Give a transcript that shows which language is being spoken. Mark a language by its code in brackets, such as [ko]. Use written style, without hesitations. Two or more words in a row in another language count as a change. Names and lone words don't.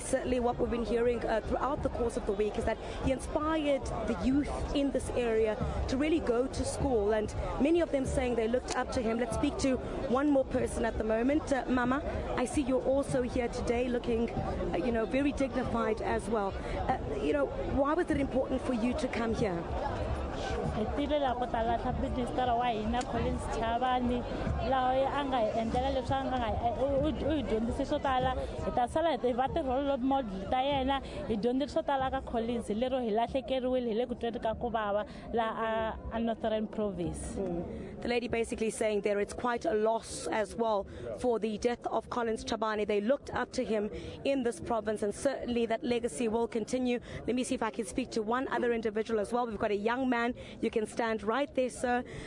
[en] Certainly what we've been hearing throughout the course of the week is that he inspired the youth in this area to really go to school, and many of them saying they looked up to him. Let's speak to one more person at the moment. Mama, I see you're also here today looking, very dignified as well. Why was it important for you to come here? [ts] Hi tirela ko tala tha minister wa hina Collins Chabane laha a nga hi endlela leswi a nga u dyondzise swo tala hi ta sala hi va ti [en] role model [ts] ta yena hi dyondzile swo tala ka Collins lero hi lahlekeriwile hi le ku tweni ka ku vava laha a Northern Province. [en] The lady basically saying there it's quite a loss as well for the death of Collins Chabane. They looked up to him in this province, and certainly that legacy will continue. Let me see if I can speak to one other individual as well. We've got a young man. You can stand right there, sir.